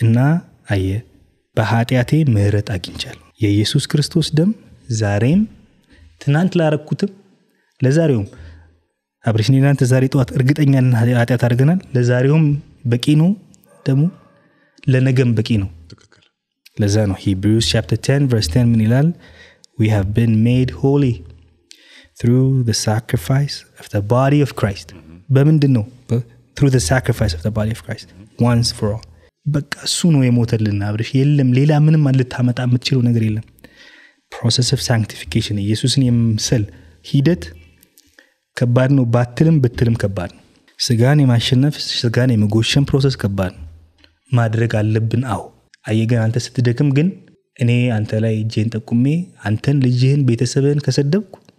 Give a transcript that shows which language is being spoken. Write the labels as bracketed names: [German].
[Amharic] እና አየህ በኃጢአቴ ምህረት አግኝቻለሁ። የኢየሱስ ክርስቶስ ደም ዛሬም ትናንት ላረኩትም ለዛሬውም አብርሽ እኔ እናንተ ዛሬ ጠዋት እርግጠኛ ነን ኃጢአት አድርገናል። ለዛሬውም በቂ ነው፣ ደግሞ ለነገም በቂ ነው። ትክክል። ለዛ ነው [English] Hebrews chapter 10 verse 10 [Amharic] ምን ይላል? [English] We have been made holy through the sacrifice of the body of Christ. [Amharic] በምንድን ነው? [English] through the sacrifice of the body of Christ once for all. [Amharic] በቃ እሱ ነው የሞተልን አብርሽ። የለም ሌላ ምንም ልታመጣ የምትችለው ነገር የለም። [English] process of sanctification [Amharic] ኢየሱስን የመምሰል ሂደት ከባድ ነው። ባትልም ብትልም ከባድ ነው። ስጋን የማሸነፍ ስጋን የመጎሸም ፕሮሰስ ከባድ ነው። ማድረግ አለብን። አዎ አየገን አንተ ስትደክም ግን እኔ አንተ ላይ እጄን ጠቁሜ አንተን ልጅህን ቤተሰብህን ከሰደብኩ